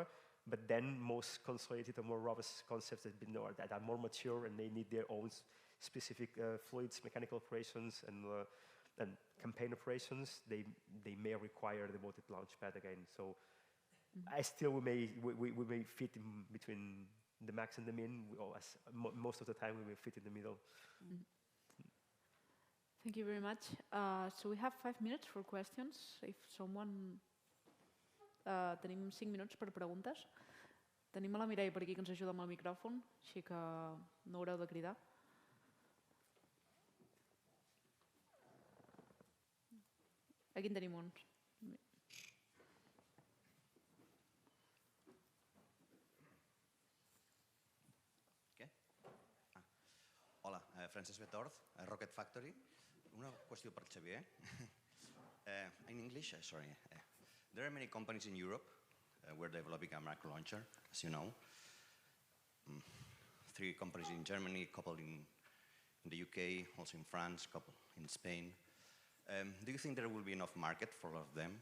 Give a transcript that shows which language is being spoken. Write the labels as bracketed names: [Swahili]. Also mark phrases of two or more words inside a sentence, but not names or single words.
[English] But then most consolidated or more robust concepts that are more mature and they need their own specific fluids, mechanical operations, and campaign operations, they may require a devoted launch pad again. So we may fit in between the max and the min, most of the time we will fit in the middle. Thank you very much. So we have 5 minutes for questions. If someone... [Catalan] tenim 5 minuts per preguntes. Tenim a la Mireia per aquí que ens ajuda amb el micròfon, així que no haureu de cridar. Aquí en tenim un. Hola, Francesc Betorz, Rocket Factory. Una qüestió per Xavier. [English] In English, sorry. There are many companies in Europe where developing a micro launcher, as you know. 3 companies in Germany, a couple in the UK, also in France, a couple in Spain. Do you think there will be enough market for all of them?